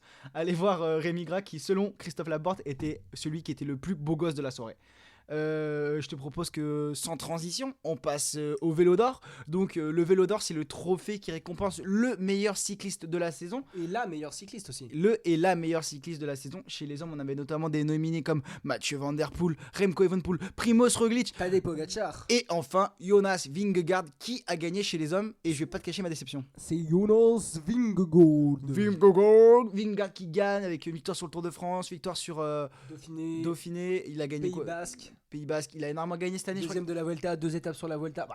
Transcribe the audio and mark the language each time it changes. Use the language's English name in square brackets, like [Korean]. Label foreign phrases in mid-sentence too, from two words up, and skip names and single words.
[French] Allez voir Rémi Gras qui, selon Christophe Laporte, était celui qui était le plus beau gosse de la soirée. Je te propose que sans transition, on passe au Vélo d'Or. Donc le Vélo d'Or, c'est le trophée qui récompense le meilleur cycliste de la saison. Et la meilleure cycliste aussi. La meilleure cycliste de la saison. Chez les hommes, on avait notamment des nominés comme Mathieu Van Der Poel, Remco Evenepoel, Primoz Roglic, Tadej Pogačar. Et enfin, Jonas Vingegaard qui a gagné chez les hommes. Et je vais pas te cacher ma déception. C'est Jonas Vingegaard. Vingegaard qui gagne avec une victoire sur le Tour de France, victoire sur Dauphiné. Il a gagné Pays Basque, il a énormément gagné cette année. Deuxième de la Vuelta, 2 étapes sur la Vuelta.